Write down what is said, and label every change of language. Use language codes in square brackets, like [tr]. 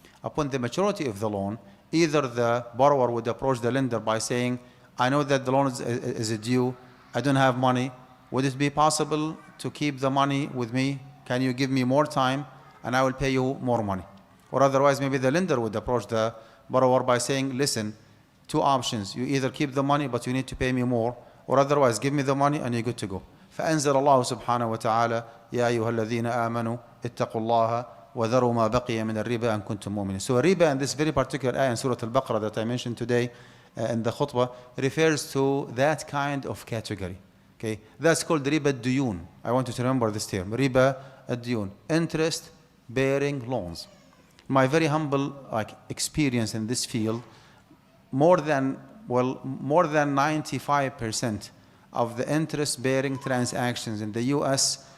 [en] Upon the maturity of the loan, either the borrower would approach the lender by saying, I know that the loan is due, I don't have money, would it be possible to keep the money with me? Can you give me more time and I will pay you more money? Or otherwise maybe the lender would approach the borrower by saying, listen, 2 options, you either keep the money but you need to pay me more, or otherwise give me the money and you're good to go. [ar] فأنزل الله سبحانه وتعالى يا أيها الذين آمنوا اتقوا الله وذروا ما بقي من الربا إن كنتم مؤمنين. [en] So riba in this very particular ayah in Surah Al-Baqarah that I mentioned today in the khutbah refers to that kind of category. Okay, that's called riba ad-duyun. I want you to remember this term, riba ad-duyun, interest bearing loans. My very humble experience in this field, more than 95% of the interest-bearing transactions in the U.S.